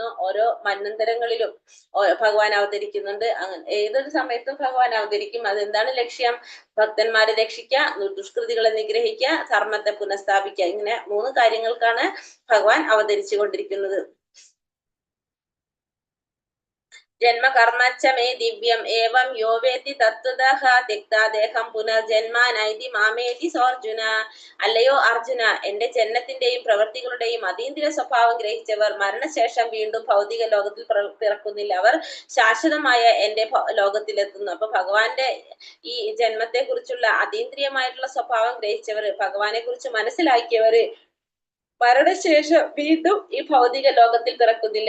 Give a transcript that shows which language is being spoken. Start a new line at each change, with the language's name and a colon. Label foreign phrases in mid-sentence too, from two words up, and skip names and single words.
Malayalam: ഓരോ മന്വന്തരങ്ങളിലും ഭഗവാൻ അവതരിക്കുന്നുണ്ട്. അങ്ങനെ ഏതൊരു സമയത്തും ഭഗവാൻ അവതരിക്കും. അതെന്താണ് ലക്ഷ്യം? ഭക്തന്മാരെ രക്ഷിക്കുക, ദുഷ്കൃതികളെ നിഗ്രഹിക്കുക, ധർമ്മത്തെ പുനഃസ്ഥാപിക്കുക. ഇങ്ങനെ 3 കാര്യങ്ങൾക്കാണ് ഭഗവാൻ അവതരിച്ചു കൊണ്ടിരിക്കുന്നത്.
Sanskrit: ജന്മകർമ്മച്ച മേ ദിവ്യം ഏവം യോ വേത്തി തത്വതഃ ത്യക്താദേഹം പുനർജന്മാനൈതി മാമേതി സോർജുന.
Malayalam: അല്ലയോ അർജുന, എന്റെ ജന്മത്തിന്റെയും പ്രവൃത്തികളുടെയും അതീന്ദ്രിയ സ്വഭാവം ഗ്രഹിച്ചവർ മരണശേഷം വീണ്ടും ഭൗതിക ലോകത്തിൽ പിറക്കുന്നില്ല. അവർ ശാശ്വതമായ എന്റെ ലോകത്തിലെത്തുന്നു. അപ്പൊ ഭഗവാന്റെ ഈ ജന്മത്തെ കുറിച്ചുള്ള അതീന്ദ്രിയമായിട്ടുള്ള സ്വഭാവം ഗ്രഹിച്ചവര്, ഭഗവാനെ കുറിച്ച് മനസ്സിലാക്കിയവര് മരണശേഷം വീണ്ടും ഈ ഭൗതിക ലോകത്തിൽ പിറക്കുന്നില്ല.